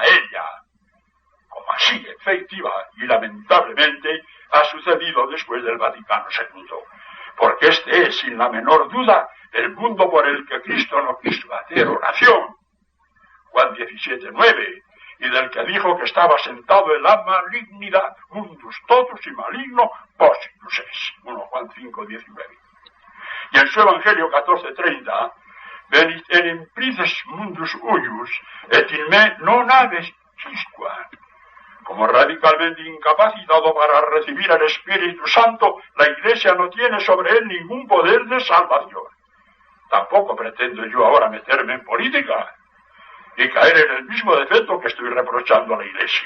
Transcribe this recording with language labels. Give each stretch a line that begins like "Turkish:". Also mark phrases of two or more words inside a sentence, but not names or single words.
Spanish: ella, como así efectiva y lamentablemente ha sucedido después del Vaticano II, porque este es, sin la menor duda, el mundo por el que Cristo no quiso hacer oración, Juan 17:9, y del que dijo que estaba sentado en la malignidad,
Latin: mundus totus y maligno positus es,
Spanish: 1 Juan 5:19. Y en su Evangelio 14:30,
Latin: venit enim prices mundus huius, et in me non habes quisquam.
Spanish: Como radicalmente incapacitado para recibir al Espíritu Santo, la Iglesia no tiene sobre él ningún poder de salvación. Tampoco pretendo yo ahora meterme en política y caer en el mismo defecto que estoy reprochando a la Iglesia.